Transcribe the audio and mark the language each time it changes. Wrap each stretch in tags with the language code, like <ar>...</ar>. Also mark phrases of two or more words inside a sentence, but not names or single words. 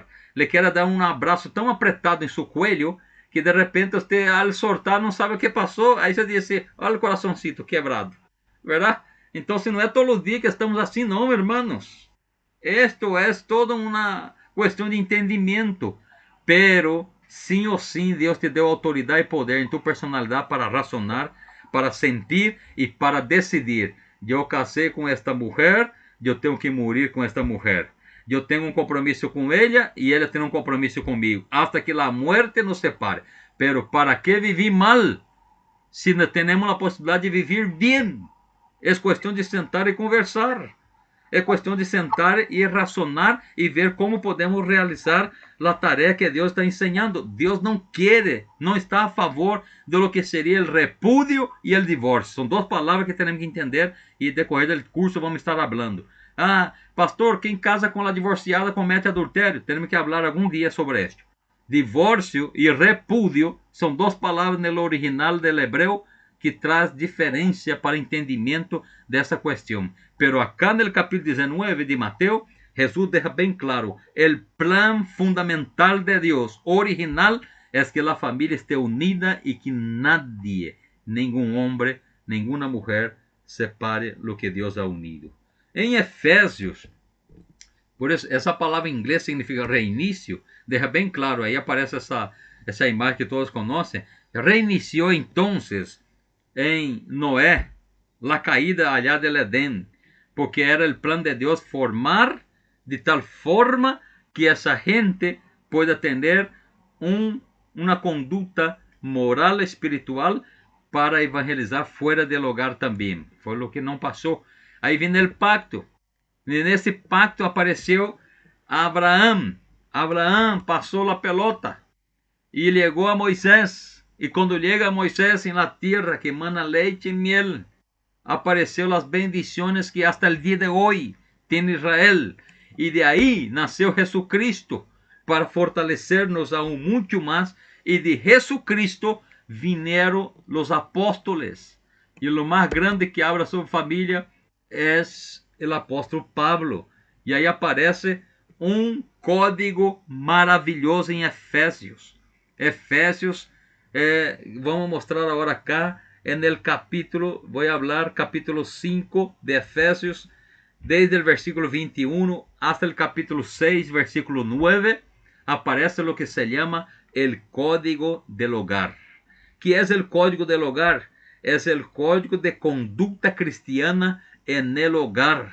<es>Le quiere dar un abrazo tan apretado en su cuello que de repente usted al soltar no sabe qué pasó. Ahí se dice, olha el corazoncito quebrado, ¿verdad? Entonces no es todos los días que estamos así, no, hermanos. Esto es toda una cuestión de entendimiento.</es> <pt>Pero sim ou sim Deus te deu autoridade e poder em tua personalidade para razonar, para sentir e para decidir. Eu casei com esta mulher, eu tenho que morrer com esta mulher. Eu tenho um compromisso com ela e ela tem um compromisso comigo.</pt> <es>Hasta que a muerte nos separe.</es> <pt>Pero para que viver mal se não temos a possibilidade de viver bem? É questão de sentar e conversar. É questão de sentar e razonar e ver como podemos realizar a tarefa que Deus está ensinando. Deus não quer, não está a favor</pt> <es>de lo</es> <pt>que seria o repúdio e o divórcio. São duas palavras que temos que entender e decorrer do curso vamos estar falando. Ah, pastor, quem casa com a divorciada comete adultério. Temos que falar algum dia sobre isso. Divórcio e repúdio são duas palavras no original do hebreu que traz diferença para entendimento dessa questão. Pero acá no capítulo 19 de Mateus, Jesus deixa bem claro, o plan fundamental de Deus, original, é que a família esteja unida e que nadie, nenhum homem, nenhuma mulher, separe o que Deus ha unido. Em Efésios, por isso, essa palavra em inglês significa reinicio, deixa bem claro, aí aparece essa imagem que todos conhecem, reiniciou então em Noé,</pt> <es>la caída allá del Edén, porque era el plan de Dios formar de tal forma que esa gente pueda tener una conducta moral espiritual para evangelizar fuera del hogar también. Fue lo que no pasó. Ahí viene el pacto. En ese pacto apareció Abraham. Abraham pasó la pelota y llegó a Moisés.</es> <pt>E quando chega Moisés em</pt> <es>la tierra</es> <pt>que mana leite e miel, apareceu as bendições que</pt> <es>hasta el dia</es> <pt>de hoje tem Israel. E de aí nasceu Jesucristo para fortalecer-nos aún muito mais. E de Jesucristo vinieron os apóstolos. E o mais grande que habla sobre família é o apóstolo Pablo. E aí aparece um código maravilhoso em Efésios. Efésios. Vamos mostrar agora</pt> <es>acá en el capítulo, voy a hablar capítulo 5 de Efesios, desde el versículo 21 hasta el capítulo 6, versículo 9, aparece lo que se llama el código del hogar. ¿Qué es el código del hogar? Es el código de conducta cristiana en el hogar.</es>